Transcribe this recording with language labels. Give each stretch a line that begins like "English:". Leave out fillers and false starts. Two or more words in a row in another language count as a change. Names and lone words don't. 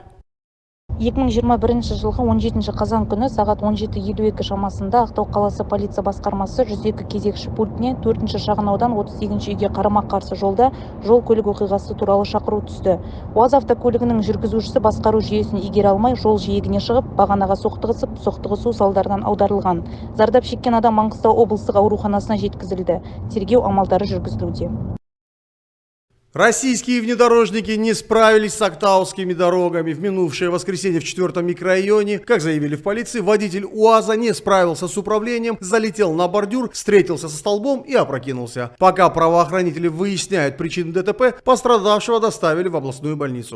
Kazakh: 2021 жылғы 17 қазан күні сағат 17:52 шамасында Ақтау қаласы полиция басқармасы 102 кезекші пультіне 4-ші шағын аудан 38-ші үйге қарама-қарсы жолда жол-көлік оқиғасы туралы шақыру түсті. УАЗ автокөлігінің жүргізушісі басқару жүйесін игере алмай жол жиегіне шығып, бағанаға соқтығысу салдарынан аударылған. Зардап шеккен адам Маңғыстау облыстық ауруханасына жеткізілді. Тергеу амалдары жүргізілуде.
Russian: Российские внедорожники не справились с актаусскими дорогами. В минувшее воскресенье в 4-м микрорайоне, как заявили в полиции, водитель УАЗа не справился с управлением, залетел на бордюр, встретился со столбом и опрокинулся. Пока правоохранители выясняют причины ДТП, пострадавшего доставили в областную больницу.